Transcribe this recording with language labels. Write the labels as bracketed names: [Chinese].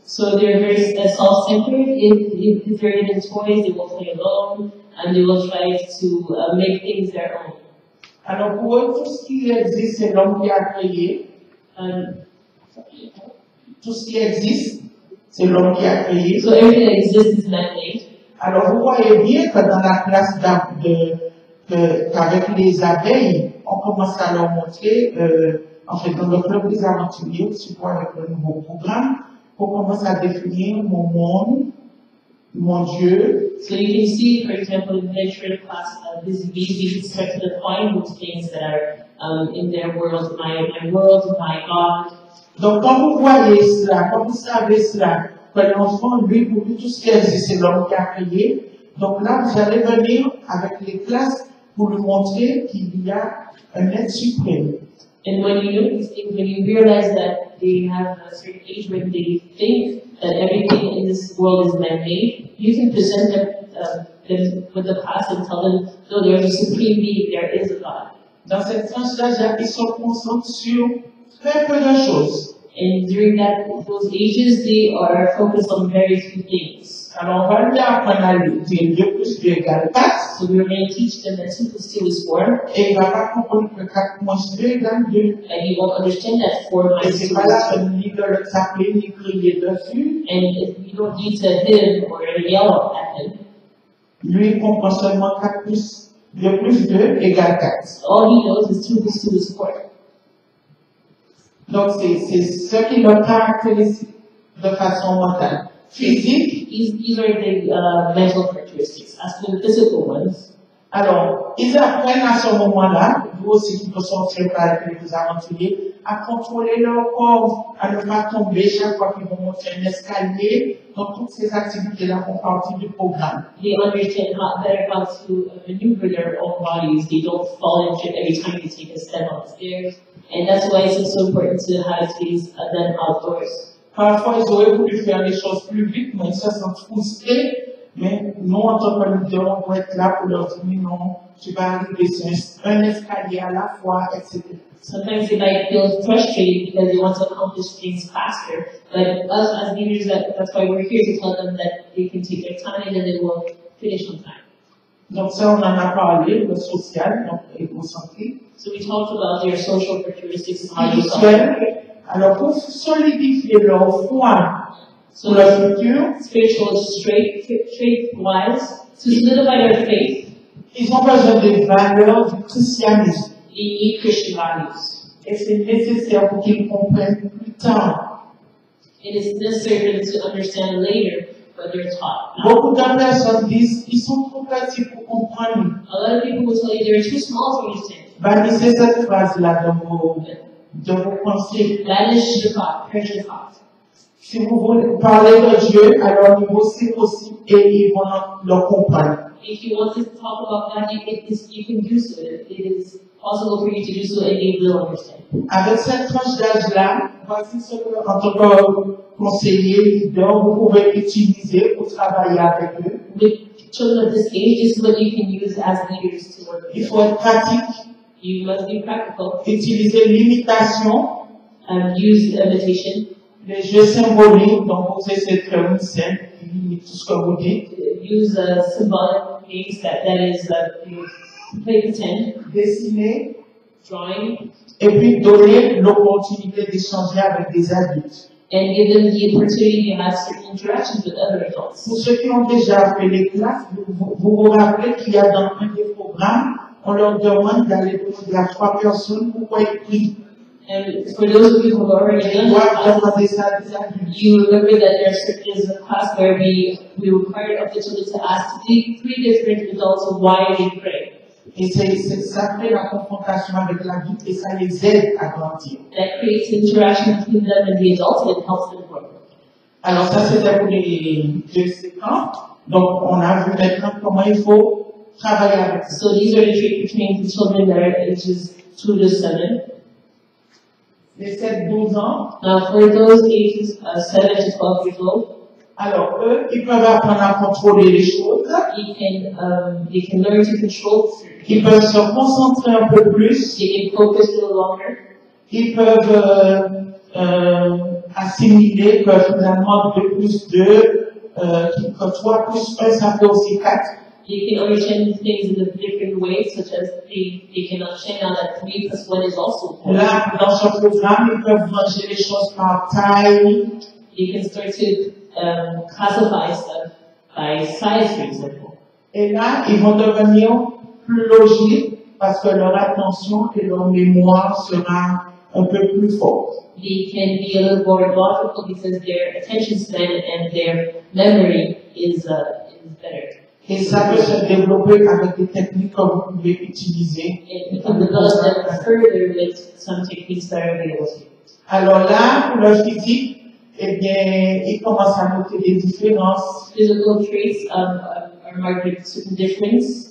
[English] So they're very self-centered. If they're given toys, they will play alone, and they will try to make things their own. [French] Alors pour eux, tout ce qui existe, c'est l'homme qui a créé. Tout ce qui existe, c'est l'homme qui a créé. [English] So everything that exists is man-made. [French] Alors vous voyez bien que dans la classe qu'avec les abeilles, on commence à leur montrer, en fait, dans le club des aventuriers, surtout avec le nouveau programme, on commence à définir mon monde, mon Dieu. [English] So you can see, for example, in the literature class, this baby start to define those things that are in their world, my world, my God. [French] Donc quand vous voyez cela, quand vous savez cela, que l'enfant, lui, pour lui, tout ce qui existe, c'est l'homme qui a créé. Donc là, vous allez venir avec les classes pour lui montrer qu'il y a un être suprême. [English] And when you know these things, when you realize that they have a certain age when they think that everything in this world is man-made, you can present them with the past and tell them, no, there is a supreme being, there is a God. [French] Dans cette tranche-là, ils se concentrent sur très peu de choses. [English] And during those ages, they are focused on very few things. [French] Alors, on va lui apprendre à dire 2 plus 2 égale 4. [English] So we're going to teach them that 2 plus 2 is 4. [French] Et il ne va pas comprendre que 4 moins 2 égale 2. [English] And he won't understand that 4 [French] Et [English] minus 2 [French] c'est [English] is [French] pas la [English] 2. [French] peine ni de le taper, ni crier dessus. [English] And you don't need to hit him or yell at him. [French] Lui, il comprend seulement 4 plus 2 égale 4. [English] All he knows is 2 plus 2 is 4. [French] Donc, c'est ce qui le caractérise de façon mentale. Physique, [English] These are the mental characteristics. As for the physical ones, [French] alors, ils apprennent à ce moment-là, vous aussi qui peut sortir par les aventuriers, à contrôler leur corps, à ne pas tomber chaque fois qu'ils vont monter un escalier. Donc, toutes ces activités-là font partie du programme. [English] they understand better how to maneuver their own bodies. They don't fall into every time they take a step on the stairs. And that's why it's so important to have these them outdoors. [French] Parfois, ils auraient voulu faire les choses plus vite, mais ils se sentent frustrés. Mais nous, en tant que leader, on doit être là pour leur dire, non, tu vas arriver sur un escalier à la fois, etc. [English] Sometimes they might feel frustrated because they want to accomplish things faster. But us as leaders, that's why we're here to tell them that they can take their time and they will finish on time. [French] Donc ça, on en a parlé, le social, donc égocentrique. [English] So we talked about their social characteristics, how you [French] Spirituel. Alors, pour solidifier leur foi sur le futur, [English] spiritual, straight-wise, to solidify their faith, [French] ils ont besoin des valeurs du christianisme. [English] they need Christian values. [French] Et c'est nécessaire pour qu'ils comprennent plus tard. [English] It is necessary for them to understand later what they're taught. [French] Beaucoup de personnes disent qu'ils sont trop petits pour comprendre. [English] A lot of people will tell you they're too small to understand. [French] Bannissez cette phrase-là de vos pensées. [English] Banish the thought, perish the thought. [French] Si vous voulez parler de Dieu, alors niveau c'est possible et ils vont le comprendre. [English] If you want to talk about God, you can do so. It is possible for you to do so and they will understand. [French] Avec cette tranche d'âge-là, voici ce que, en tant que conseiller, leader, vous pouvez utiliser pour travailler avec eux. [English] With children of this age, this is what you can use as leaders to work with. [French] Il faut être pratique, [English] You must be practical. [French] utiliser l'imitation, [English] Use imitation. [French] les jeux symboliques, donc vous essayez de faire une scène qui limite tout ce que vous dites. [English] Use symbolic games that is you play pretend, [French] Dessiner, [English] drawing, [French] et puis donner l'opportunité d'échanger avec des adultes. [English] and give them the opportunity to have certain interactions with other adults. [French] Pour ceux qui ont déjà fait les classes, vous rappelez qu'il y a dans un des programmes, on leur demande d'aller demander à 3 personnes pourquoi ils prient. [English] And for those of you who have already done [French] Ils doivent [English] that, [French] demander ça à des adultes. [English] you remember that there is a class where we required of the children to ask three different adults why they pray. [French] Et ça fait la confrontation avec l'adulte et ça les aide à grandir. [English] That creates interaction between them and the adults and it helps them grow. [French] Alors ça c'était pour les 2 séquences. Donc on a vu maintenant comment il faut travailler avec ça. [English] So these are the traits between the children that are ages 2 to 7. [French] Les 7-12 ans, [English] Now for those ages 7 to 12 years old, [French] alors eux, ils peuvent apprendre à contrôler les choses. [English] they can learn to control. [French] Ils peuvent se concentrer un peu plus. [English] They can focus a little longer. [French] Ils peuvent assimiler que finalement 2 plus 2, que 3 plus 1, ça fait aussi 4. [English] They can understand things in a different ways, such as they can understand now that 3 plus 1 is also 4. [French] Là, dans ce programme, ils peuvent ranger les choses par taille. [English] They can start to classify stuff by size, for example. [French] Et là, ils vont devenir plus logiques parce que leur attention et leur mémoire sera un peu plus forte. [English] They can be a little more logical because their attention span and their memory is better. [French] Et ça peut se développer avec des techniques que vous pouvez utiliser. [English] And you can develop them further with some techniques that are available to you. [French] Alors là, pour le physique, eh bien, ils commencent à noter des différences. [English] Physical traits are marked with certain differences.